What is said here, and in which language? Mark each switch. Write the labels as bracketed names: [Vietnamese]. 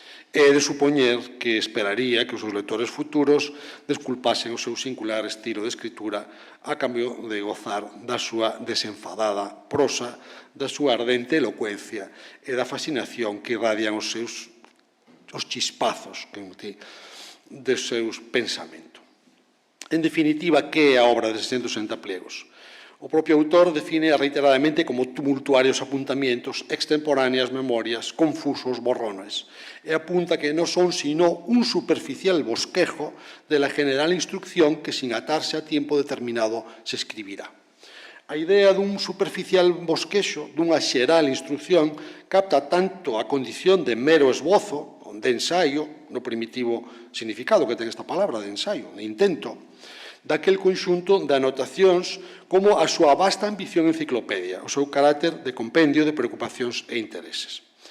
[Galician] É de supoñer que esperaría que os seus lectores futuros desculpasen o seu singular estilo de escritura a cambio de gozar da súa desenfadada prosa, da súa ardente elocuencia e da fascinación que irradian os chispazos de seus pensamentos. En definitiva, que é a obra de 660 pliegos? O propio autor define reiteradamente como tumultuarios apuntamientos, extemporáneas memorias, confusos borrones, e apunta que non son sino [Spanish] un superficial bosquejo de la general instrucción que sin atarse a tiempo determinado se escribirá. [Galician] A idea dun superficial bosquexo, dunha xeral instrucción, capta tanto a condición de mero esbozo, de ensaio, no primitivo significado que ten esta palabra, de ensaio, de intento, daquel conxunto de anotacións como a súa vasta ambición enciclopedia, o seu carácter de compendio de preocupacións e intereses.